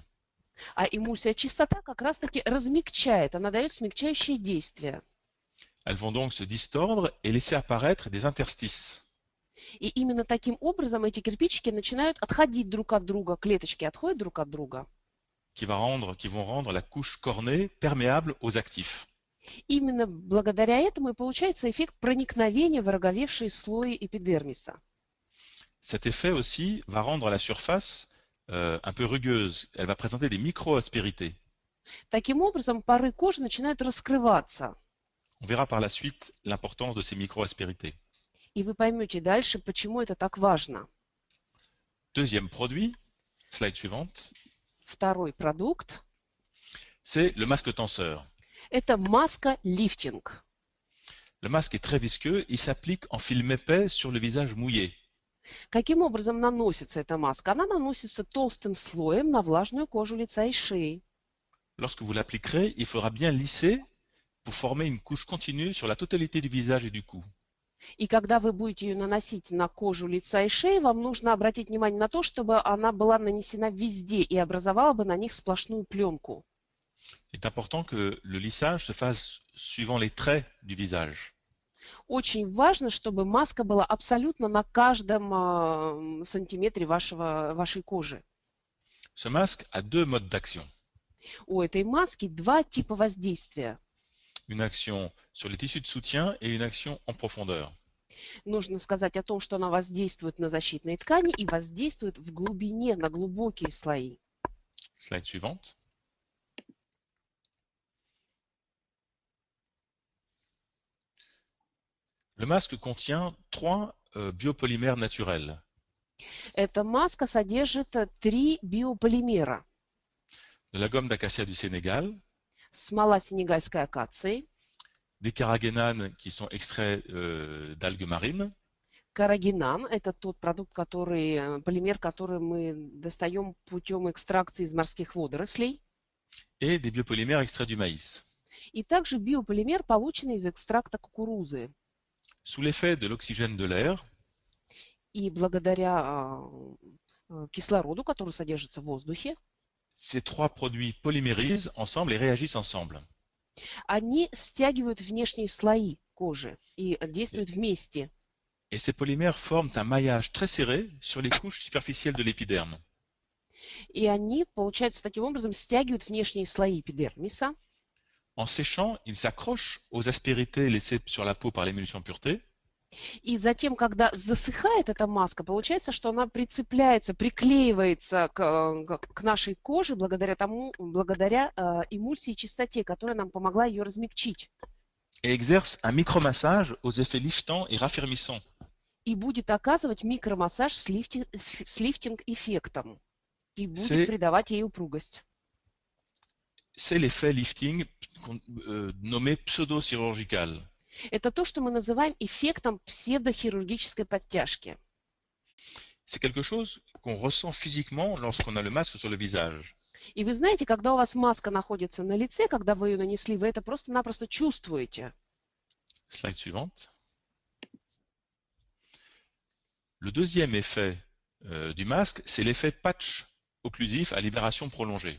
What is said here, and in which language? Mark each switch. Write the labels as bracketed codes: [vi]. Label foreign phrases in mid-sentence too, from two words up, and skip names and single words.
[ru] А эмульсия чистота как раз-таки размягчает, она дает смягчающее действие. [fr] Elles vont donc se distordre et laisser apparaître des interstices. [ru] И именно таким образом эти кирпичики начинают отходить друг от друга, клеточки отходят друг от друга. [fr] Qui vont rendre la couche cornée perméable aux actifs. [ru] Именно благодаря этому и получается эффект проникновения в ороговевшие слои эпидермиса. [fr] Cet effet aussi va rendre la surface un peu rugueuse. Elle va présenter des micro-aspérités. [ru] Таким образом, поры кожи начинают раскрываться. [fr] On verra par la suite l'importance de ces micro-aspérités. [ru] И вы поймете дальше, почему это так важно. [fr] Deuxième produit, slide suivante, [ru] Второй продукт [fr] c'est le masque tenseur. – [ru] это маска-лифтинг. [fr] Le masque est très visqueux, il s'applique en film épais sur le visage mouillé. [ru] Каким образом наносится эта маска? Она наносится толстым слоем на влажную кожу лица и шеи. [fr] Lorsque vous l'appliquerez, il faudra bien lisser pour former une couche continue sur la totalité du visage et du cou. [ru] И когда вы будете ее наносить на кожу лица и шеи, вам нужно обратить внимание на то, чтобы она была нанесена везде и образовала бы на них сплошную пленку. [fr] Il est important que le lissage se fasse suivant les traits du visage. [ru] Очень важно, чтобы маска была абсолютно на каждом сантиметре вашей кожи. [fr] Ce masque a deux modes d'action. [ru] У этой маски два типа воздействия. [fr] Une action sur les tissus de soutien et une action en profondeur. [ru] Нужно сказать о том, что она воздействует на защитные ткани и воздействует в глубине, на глубокие слои. [fr] Slide suivante. Le masque contient trois biopolymères naturels. [ru] Эта маска содержит 3 биополимера. [fr] De la gomme d'acacia du Sénégal, [ru] Смола сенегальской акации, [fr] des carragénanes qui sont extraits d'algues marines, [ru] каррагинан – это тот продукт, полимер, который мы достаем путем экстракции из морских водорослей, [fr] et des biopolymères extraits du maïs. [ru] и также биополимер, полученный из экстракта кукурузы. [fr] Sous l'effet de l'oxygène de l'air, [ru] И благодаря кислороду, который содержится в воздухе, [fr] ces trois produits polymérisent ensemble et réagissent ensemble. [ru] они стягивают внешние слои кожи и действуют вместе. [fr] Et ces polymères forment un maillage très serré sur les couches superficielles de l'épiderme. [ru] И они, получается, таким образом стягивают внешние слои эпидермиса. [fr] En séchant, ils s'accrochent aux aspérités laissées sur la peau par l'émulsion pureté. [ru] И затем, когда засыхает эта маска, получается, что она прицепляется, приклеивается к нашей коже благодаря эмульсии и чистоте, которая нам помогла ее размягчить. [fr] Et exerce un micromassage aux effets liftants et raffermissants. [ru] И будет оказывать микромассаж с лифтинг-эффектом. И будет [fr] C'est [ru] придавать ей упругость. [fr] l'effet lifting nommé pseudo-chirurgical. [ru] Это то, что мы называем эффектом псевдохирургической подтяжки. [fr] C'est quelque chose qu'on ressent physiquement lorsqu'on a le masque sur le visage. [ru] И вы знаете, когда у вас маска находится на лице, когда вы ее нанесли, вы это просто-напросто чувствуете. [fr] Slide suivante. Le deuxième effet du masque, c'est l'effet patch occlusif à libération prolongée.